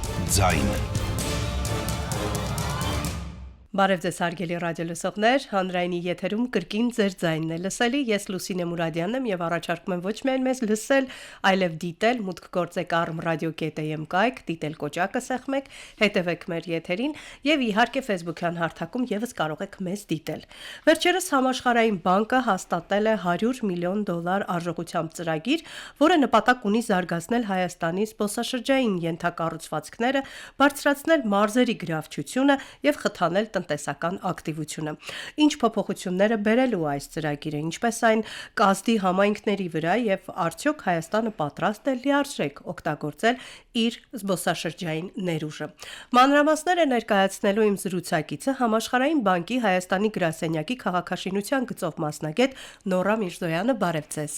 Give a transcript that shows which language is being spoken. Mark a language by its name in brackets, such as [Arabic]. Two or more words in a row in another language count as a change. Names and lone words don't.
[Armenian] ձայն։ Բարև ձեզ հարգելի ռադիոլսողներ, հանրայինի եթերում կրկին ձեր ձայնն է լսելի, ես Լուսինե Մուրադյանն եմ եւ առաջարկում եմ ոչ միայն մեզ լսել, այլև դիտել, մուտք գործեք arm.radio.am կայք, դիտել կոճակը սեղմեք, հետևեք մեր եթերին եւ իհարկե Facebook-յան հարթակում եւս կարող եք մեզ դիտել։ Վերջերս Համաշխարհային բանկը հաստատել է $100 միլիոն արժողությամբ ծրագիր, որը նպատակ ունի զարգացնել Հայաստանի զբոսաշրջային ենթակառուցվածքները, բարձրացնել մարզերի գրավչությունը եւ խթանել տնտեսական ակտիվությունը։ Ինչ փոփոխությունները բերելու այս ծրագիրը, ինչպես այն կազդի համայնքների վրա եւ արդյոք Հայաստանը պատրաստ է լիարժեք օգտագործել իր զբոսաշրջային ներուժը։ Մանրամասները ներկայացնելու իմ զրուցակիցը Համաշխարհային բանկի Հայաստանի գրասենյակի քաղաքաշինության գծով մասնագետ Նորա Միրզոյանը, բարև ձեզ։